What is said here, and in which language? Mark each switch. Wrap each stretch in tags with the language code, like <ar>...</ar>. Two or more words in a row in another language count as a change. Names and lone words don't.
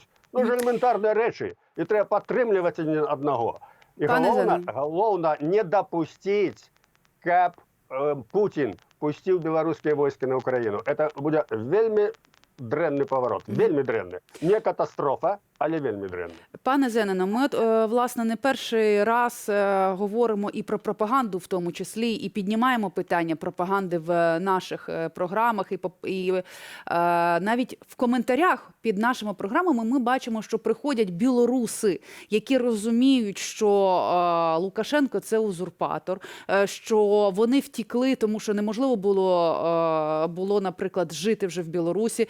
<be>Ну, ж элементарныя рэчы. І трэба падтрымліваць аднаго. І галоўна не дапусціць, каб Путін пусціў беларускія войскі на Украіну. Это будзе вельмі дрэнны поворот, вельмі дрэнны. Не катастрофа, але вельмі дрэнны.</be> <uk>Пане Зенине, ми, власне, не перший раз говоримо і про пропаганду в тому числі, і піднімаємо питання пропаганди в наших програмах. І навіть в коментарях під нашими програмами ми бачимо, що приходять білоруси, які розуміють, що Лукашенко – це узурпатор, що вони втікли, тому що неможливо було, наприклад, жити вже в Білорусі.</uk>